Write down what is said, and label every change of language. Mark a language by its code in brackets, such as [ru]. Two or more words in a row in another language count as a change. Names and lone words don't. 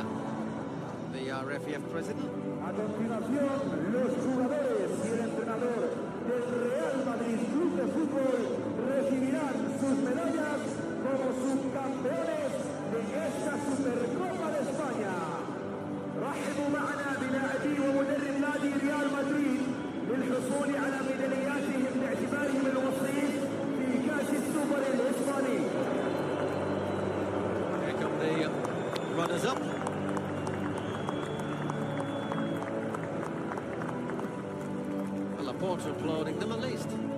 [en] The RFEF president. [es] A continuación, los jugadores y el entrenador del Real Madrid Club de Fútbol recibirán sus medallas como subcampeones de esta Supercopa de España. [ar] رحبوا معنا بلاعبي ومدرب نادي ريال مدريد للحصول على ميدالياتهم باعتبارهم الوصيف في كأس السوبر الإسباني. [en] The runners-up. Laporta applauding them at least.